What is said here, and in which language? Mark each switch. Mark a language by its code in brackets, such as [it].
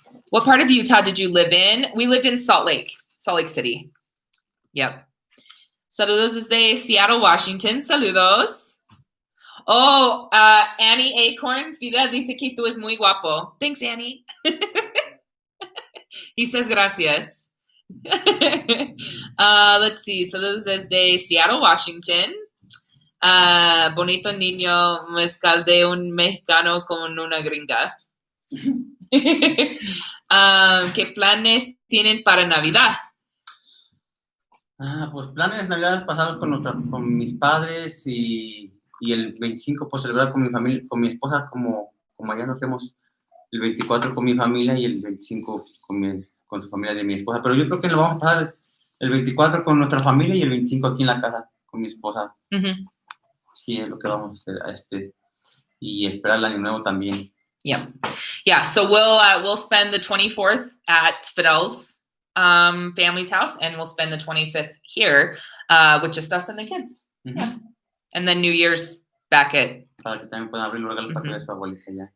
[en] What part of Utah did you live in? We lived in Salt Lake City. Yep. [es] Saludos desde Seattle, Washington. Saludos. Oh, Annie Acorn, Fidel dice que tú es muy guapo. [en] Thanks, Annie. He says gracias. Let's see. [es] Saludos desde Seattle, Washington. Bonito niño, mezcal de un mexicano con una gringa. ¿Qué planes tienen para Navidad? Pues planes de Navidad pasados con mis padres y el 25 pues celebrar con mi familia, con mi esposa, como allá nos hacemos el 24 con mi familia y el 25 con su familia de mi esposa. Pero yo creo que lo vamos a pasar el 24 con nuestra familia y el 25 aquí en la casa con mi esposa. Uh-huh. Sí, es lo que vamos a hacer y esperar el año nuevo también. [en] Yeah. So we'll spend the 24th at Fidel's family's house, and we'll spend the 25th here with just us and the kids. Mm-hmm. Yeah. And then New Year's back at. [es] Para que también puedan abrir los regalos para que vea su abuelita ya.